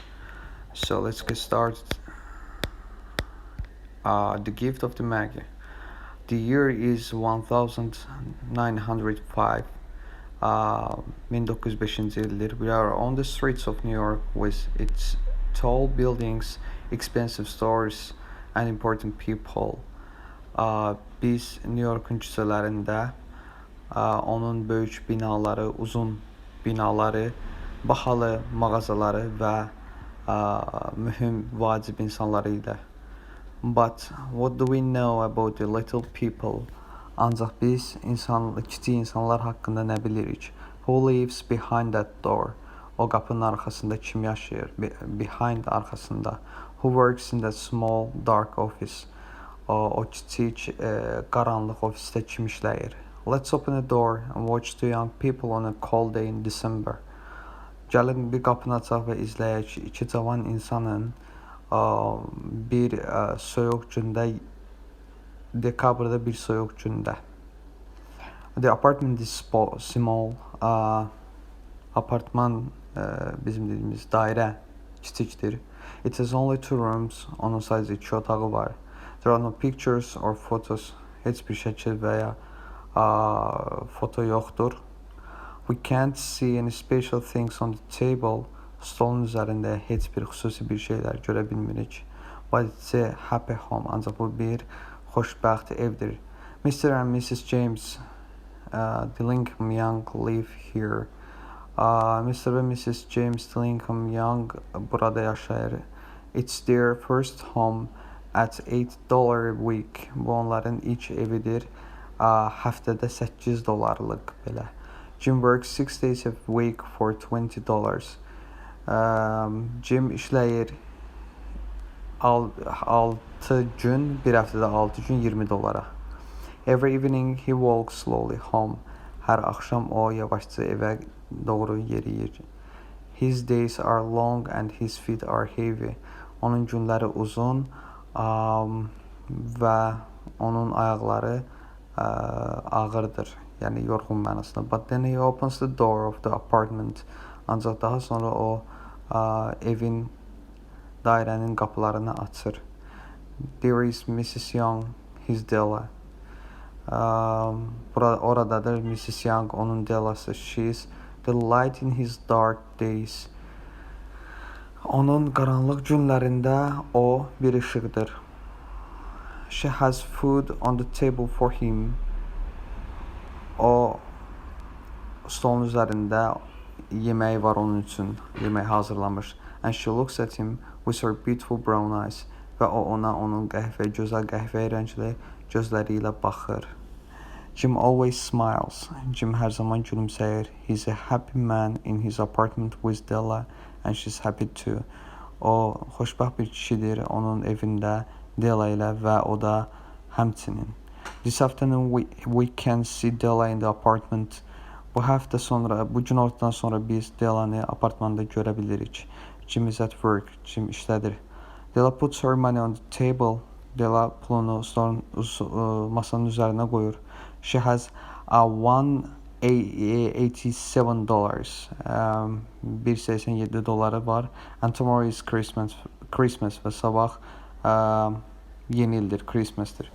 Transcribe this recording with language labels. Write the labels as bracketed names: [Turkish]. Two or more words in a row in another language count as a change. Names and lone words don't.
[English] So let's get started. The Gift of the Magi. The year is 1905. [Azerbaijani] 1905 yıldır. [English] We are on the streets of New York with its tall buildings, expensive stores, and important people. [Azerbaijani] Biz New York'un küçələrində, onun böyük binaları, uzun binaları, bahalı mağazaları və mühüm vacib insanları ilə. [English] But what do we know about the little people? [Azerbaijani] Ancaq biz kiçik insanlar haqqında nə bilirik? [English] Who lives behind that door? [Azerbaijani] O qapının arxasında kim yaşayır? Behind arxasında. [English] Who works in that small dark office? [Azerbaijani] O kiçik qaranlıq ofisdə kim işləyir? [English] Let's open the door and watch two young people on a cold day in December. [Azerbaijani] Gəlin bir qapını açaq və izləyək iki cavan insanın bir soyuq gündə, dekabrda bir soyuq gündə. [English] The apartment is small. [Azerbaijani] Apartman bizim dediyimiz dairə kiçikdir. [English] It has only two rooms. [Azerbaijani] Onun sadəcə iki otağı var. [English] There are no pictures or photos. [Azerbaijani] Heç bir şəkil və ya foto yoxdur. [English] We can't see any special things on the table. [Azerbaijani] Stolun üzərində heç bir xüsusi bir şeylər görə bilmirik. [English] But it's a happy home. [Azerbaijani] Ancaq bu bir xoşbəxt evdir. [English] Mr. and Mrs. James Dillingham Young live here. [Azerbaijani] Mr. ve Mrs. James Dillingham Young burada yaşayır. [English] It's their first home at $8 a week. [Azerbaijani] Bu onların ilk evidir. Həftədə $8 belə. [English] Jim works 6 days a week for $20. [Azerbaijani] Jim işləyir 6 gün, bir həftədə 6 gün $20. [English] Every evening he walks slowly home. [Azerbaijani] Hər axşam o yavaşca evə doğru yeriyir. [English] His days are long and his feet are heavy. [Azerbaijani] Onun günləri uzun və onun ayaqları ağırdır, yəni yorğun mənasında. [English] But then he opens the door of the apartment. [Azerbaijani] Ancaq daha sonra o evin, dairənin qapılarını açır. [English] There is Mrs. Young, his Della. [Azerbaijani] Oradadır Mrs. Young, onun Dellası. [English] She is the light in his dark days. [Azerbaijani] Onun qaranlıq günlərində o bir işıqdır. [English] She has food on the table for him. [Azerbaijani] O stolun üzərində yeməyi var onun üçün, yemək hazırlamış. [English] And she looks at him with her beautiful brown eyes. [Azerbaijani] Və o ona onun gözəl qəhvəyi rəngli gözləri ilə baxır. Jim [English] always smiles. [Azerbaijani] Jim hər zaman gülümsəyir. [English] He's a happy man in his apartment with Della and she's happy too. [Azerbaijani] O xoşbəxt bir kişidir onun evində Della ilə və o da həmçinin. [English] This afternoon we can see Della in the apartment. [Azerbaijani] Bu günortadan sonra biz Della'nı apartmanda görə bilirik. [English] Jim is at work. Jim işlədir. Della puts her money on the table. [Azerbaijani] Della pulunu masanın üzərinə qoyur. [English] She has $187. [Azerbaijani] $187 var. [English] And tomorrow is Christmas [Azerbaijani] və sabah yeni ildir, Christmas'tır.